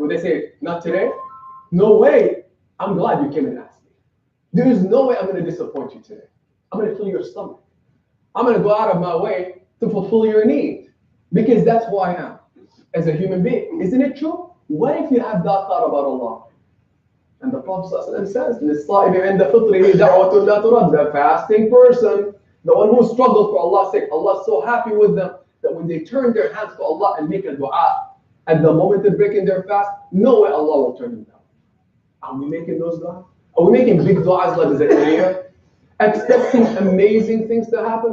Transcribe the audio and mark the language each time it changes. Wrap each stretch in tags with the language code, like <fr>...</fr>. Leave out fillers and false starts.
<en>Would they say, not today? No way. I'm glad you came and asked me. There is no way I'm going to disappoint you today. I'm going to fill your stomach. I'm going to go out of my way to fulfill your need. Because that's who I am as a human being. Isn't it true? What if you have that thought about Allah? And the Prophet says,</en> <ar>لِلصَّائِمِ عِنْدَ فِطْرِهِ دَعْوَةٌ لَا تُرَدَّ.</ar> <en>The fasting person, the one who struggled for Allah's sake, Allah's so happy with them that when they turn their hands to Allah and make a dua, At the moment they're breaking their fast, no way Allah will turn them down. Are we making those du'as? Are we making big du'as like Zakaria? Expecting amazing things to happen?</en>